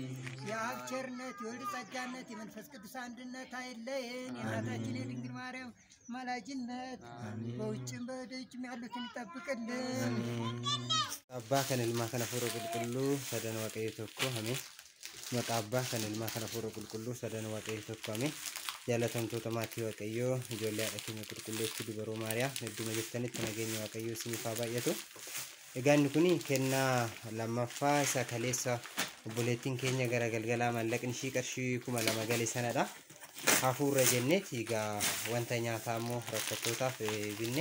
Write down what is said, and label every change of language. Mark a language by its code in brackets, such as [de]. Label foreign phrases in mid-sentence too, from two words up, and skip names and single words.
[am] የአብ ቸርነት የወልድ ጸጋነት የመንፈስ ቅዱስ አንድነት አይለየን። የእናታችን የድንግል ማርያም አማላጅነት በውጭም በደጅም ያሉትን ይጠብቅልን። [om] Abbaa kan ilmaa kan afuuraa qulqulluu sadan Waaqayyoo tokko ameen. Maqaa Abbaa kan ilmaa kan afuuraa qulqulluu sadan Waaqayyoo tokko ameen። jaalatamtoota maatii waaqayyoo ijoollee haadha keenya qulqulleettii dubaroo maariyaam hedduma jettanitti nageenya waaqayyoo isiniif haa baay'atu. Egaa inni kun kennaa lammaffaa isa kaleessa obboleettiin keenya gara galgalaa maallaqni ishii qarshii 2000 galee sanadha. Hafuurra jenneeti egaa wanta nyaataa immoo rakkattootaaf binne.